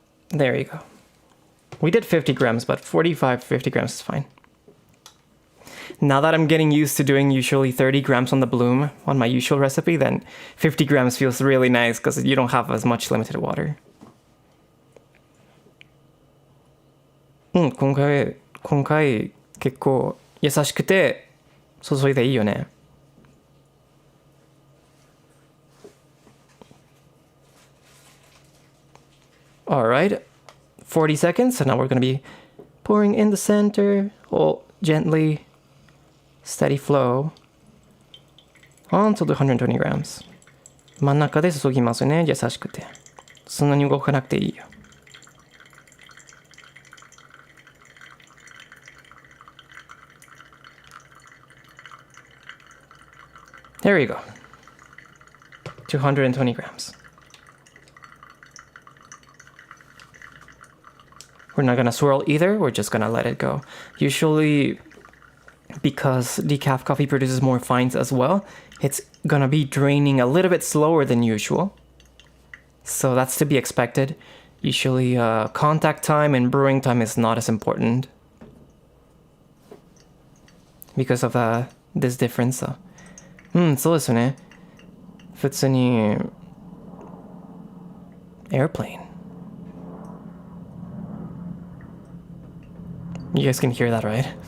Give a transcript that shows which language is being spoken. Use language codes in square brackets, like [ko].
[en] There you go. We did 50 grams, but 45, 50 grams is fine. Now that I'm getting used to doing usually 30 grams on the bloom on my usual recipe, then 50 grams feels really nice because you don't have as much limited water. [ja] 今回結構優しくて注いでいいよね。 [en] Alright, 40 seconds. So now we're going to be pouring in the center, all gently, steady flow, onto the 120 grams. [ja] 真ん中で注ぎますね、優しくて。そんなに動かなくていいよ。 [en] There you go. 220 grams. We're not gonna swirl either, we're just gonna let it go. Usually, because decaf coffee produces more fines as well, it's gonna be draining a little bit slower than usual. So that's to be expected. Usually, contact time and brewing time is not as important because of this difference. [ja] そうですね。普通に airplane. [en] You guys can hear that, right?